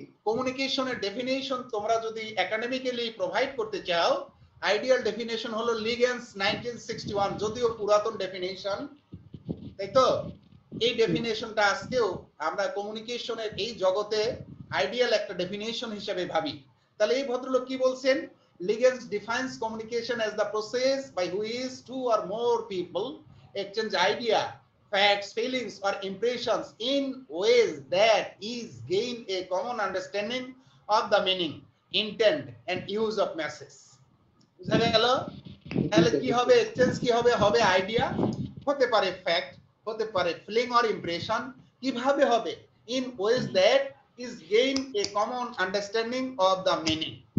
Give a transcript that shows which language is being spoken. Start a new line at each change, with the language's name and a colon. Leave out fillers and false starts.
Bangla: কমিউনিকেশনের ডেফিনেশন তোমরা যদি একাডেমিক্যালি প্রোভাইড করতে চাও, আইডিয়াল ডেফিনেশন হলো লিগেন্স 1961, যদিও পুরাতন ডেফিনেশন, তাই তো? এই ডেফিনেশনটা আজকেও আমরা কমিউনিকেশনের এই জগতে আইডিয়াল একটা ডেফিনেশন হিসেবে ভাবি। তাহলে এই ভদ্রলোক কি বলছেন?
English: Liggins defines communication as the process by which two or more people exchange idea, facts, feelings, or impressions in ways that is gain a common understanding of the meaning, intent, and use of message.
Bangla: বুঝা গেল? তাহলে কি হবে? Exchange কি হবে? হবে idea, হতে পারে ফ্যাক্ট, হতে পারে ফিলিং অর ইমপ্রেশন। কিভাবে হবে?
English: in ways that is gain a common understanding of the meaning.